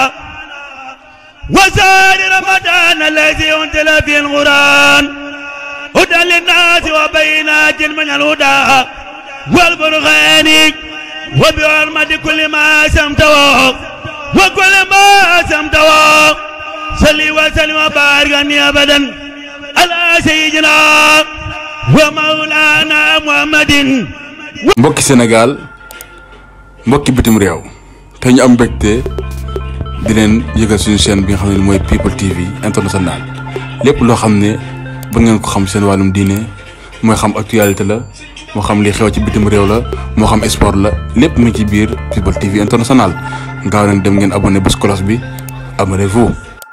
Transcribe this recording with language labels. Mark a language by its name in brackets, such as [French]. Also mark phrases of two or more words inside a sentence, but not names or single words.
[Arabic] وسائر رمضان الذي أنزل فيه القرآن هدى للناس وبينات من الهدى والبرهان وبعلمة كل ما سمته وكل ما سمته صلي وسلم وبارك أبدا على سيدنا ومولانا محمد. [Wolof] mbokki Sénégal mbokki bitim réew te ñu am mbégte di leen yëgal suñu chaîne bi nga xam ne mooy People TV international lépp loo xam ne ba ngeen ko xam seen wàllum diine mooy xam actualité la moo xam li xew ci bitim réew la moo xam sport la lépp mu ngi ci biir People TV international gaaw leen dem ngeen abonné bés cloche bi abonnez-vous.